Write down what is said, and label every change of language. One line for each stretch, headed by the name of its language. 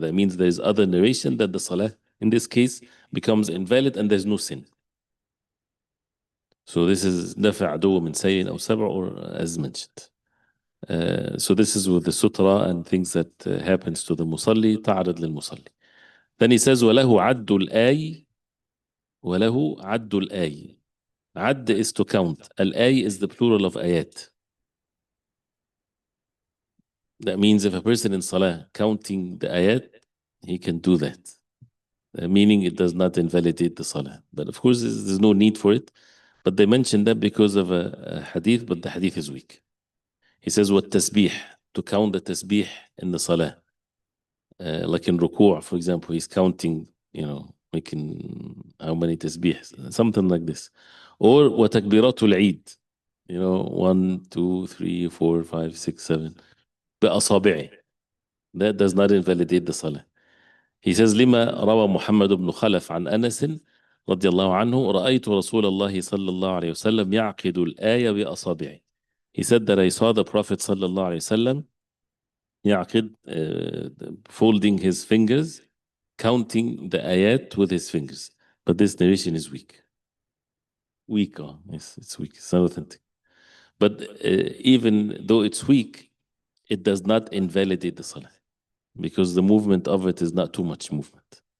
English: That means there's other narration that the salah, in this case, becomes invalid and there's no sin. So this is
Arabic: دفع عدو من سيء أو سبع,
English: or as mentioned. So this is with the sutra and things that happens to the musalli,
Arabic: تعرض للمصلي.
English: Then he says
Arabic: وله عد الآي, وله عد الآي.
English: عد is to count. Al-ay is the plural of ayat. That means if a person in salah counting the ayat, he can do that. Meaning it does not invalidate the salah. But of course, there's no need for it. But they mentioned that because of a hadith, but the hadith is weak. He says, what tasbih, to count the tasbih in the salah. Like in ruku', for example, he's counting, making how many tasbih, something like this. Or
Arabic: وتكبيرات العيد,
English: 1, 2, 3, 4, 5, 6, 7.
Arabic: بأصابعه.
English: That does not invalidate the salah. He says,
Arabic: لما روى محمد بن خلف عن أنس رضي الله عنه رأيت رسول الله صلى الله عليه وسلم يعقد الآية بأصابعه.
English: He said that I saw the Prophet
Arabic: صلى الله عليه وسلم يعقد,
English: folding his fingers, counting the ayat with his fingers. But this narration is weak. Weak, yes, it's weak. It's not authentic. But even though it's weak, it does not invalidate the salah, because the movement of it is not too much movement.